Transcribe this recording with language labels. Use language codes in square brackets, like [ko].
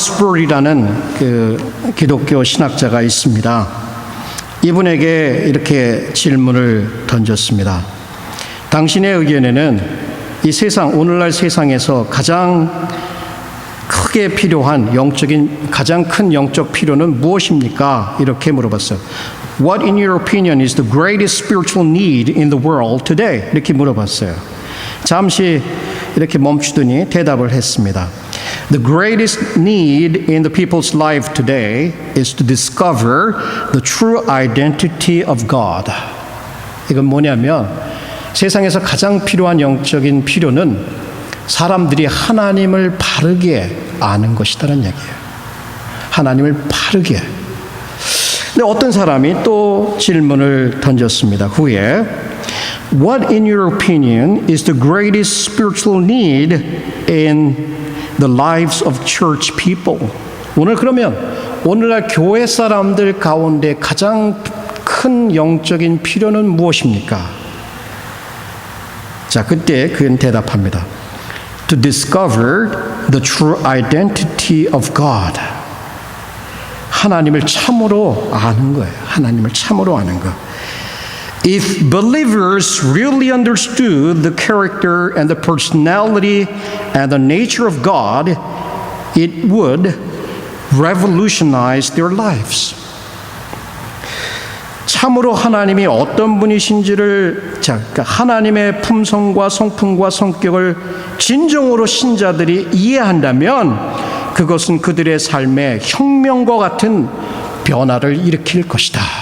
[ko] 스프롤이라는 그 기독교 신학자가 있습니다. 이분에게 이렇게 질문을 던졌습니다. 당신의 의견에는 이 세상, 오늘날 세상에서 가장 크게 필요한 가장 큰 영적 필요는 무엇입니까? 이렇게 물어봤어요. [en] What in your opinion is the greatest spiritual need in the world today? [ko] 이렇게 물어봤어요. 잠시 이렇게 멈추더니 대답을 했습니다. [en] The greatest need in the people's life today is to discover the true identity of God. [ko] 이건 뭐냐면 세상에서 가장 필요한 영적인 필요는 사람들이 하나님을 바르게 아는 것이다라는 얘기예요. 하나님을 바르게. 근데 어떤 사람이 또 질문을 던졌습니다. 후에 [en] What in your opinion is the greatest spiritual need in the lives of church people? [ko] 오늘 그러면 오늘날 교회 사람들 가운데 가장 큰 영적인 필요는 무엇입니까? 자, 그때 그는 대답합니다. [en] To discover the true identity of God. [ko] 하나님을 참으로 아는 거예요. 하나님을 참으로 아는 거. [en] If believers really understood the character and the personality and the nature of God, it would revolutionize their lives. [ko] 참으로 하나님이 어떤 분이신지를, 그러니까 하나님의 품성과 성품과 성격을 진정으로 신자들이 이해한다면 그것은 그들의 삶에 혁명과 같은 변화를 일으킬 것이다.